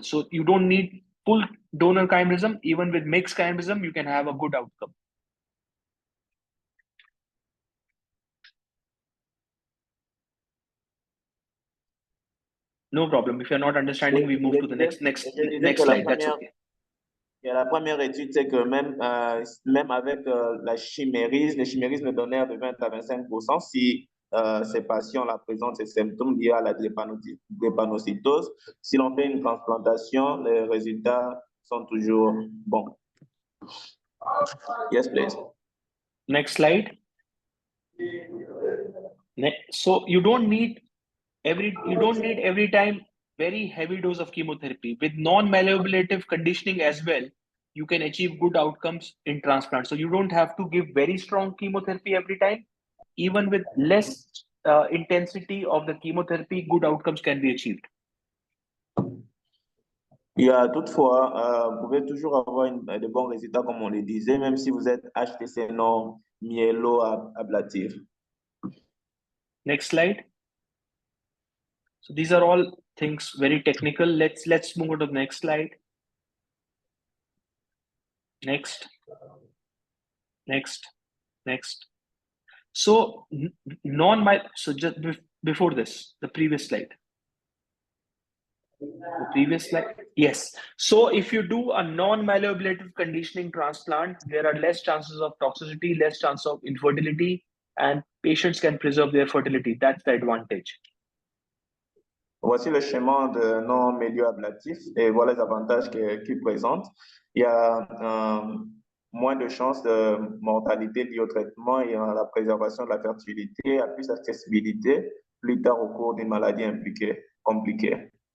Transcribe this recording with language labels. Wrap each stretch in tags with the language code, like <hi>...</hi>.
<en>So you don't need full donor chimerism. Even with mixed chimerism, you can have a good outcome. No problem. If you're not understanding, we move to the next slide. That's okay.</en> <fr>Et la première étude, c'est que même avec le chimérisme donnaire de 20 à 25%, si ces patients présentent ces symptômes liés à la drépanocytose, si l'on fait une transplantation, les résultats sont toujours bons.</fr> <en>Yes, please. Next slide. So you don't need every time very heavy dose of chemotherapy. With non-malleablative conditioning as well, you can achieve good outcomes in transplant. So you don't have to give very strong chemotherapy every time. Even with less intensity of the chemotherapy, good outcomes can be achieved.</en> <fr>Il y a toutefois, vous pouvez toujours avoir de bons résultats, comme on le disait, même si vous êtes HTC non myélo-ablatif.</fr> <en>Next slide. So these are all things very technical. Let's move on to the next slide. Next. So so just before this, the previous slide. The previous slide. Yes. So if you do a non-myeloablative conditioning transplant, there are less chances of toxicity, less chance of infertility, and patients can preserve their fertility. That's the advantage.</en> <fr>Voici le schéma de non-milieu ablatif et voilà les avantages qu'il présente. Il y a moins de chances de mortalité liée au traitement et à la préservation de la fertilité, il y a plus d'accessibilité plus tard au cours d'une maladie compliquée.</fr>